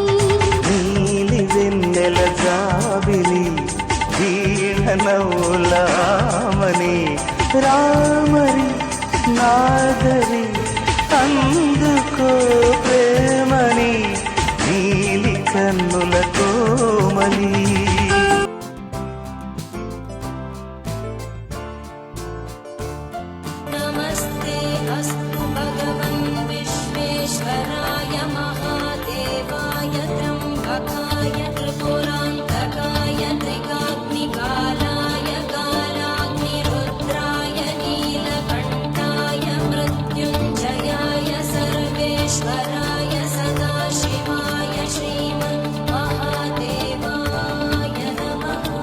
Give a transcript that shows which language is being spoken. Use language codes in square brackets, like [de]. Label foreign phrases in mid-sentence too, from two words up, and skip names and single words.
[te] నీలి వెన్నెల జాబిలి, వీణ నవ్వులామని, రామరి నాగరి అందుకో ప్రేమని, నీలి కన్నుల కోమలి. [sa] नमस्ते अस्तु भगवन् विश्वेश्वराय महादेवाय त्र्यम्बकाय त्रिपुरान्तकाय त्रिकाग्निकालाय कालाग्निरुद्राय नीलकण्ठाय मृत्युञ्जयाय सर्वेश्वराय सदाशिवाय श्रीमन्महादेवाय नमः।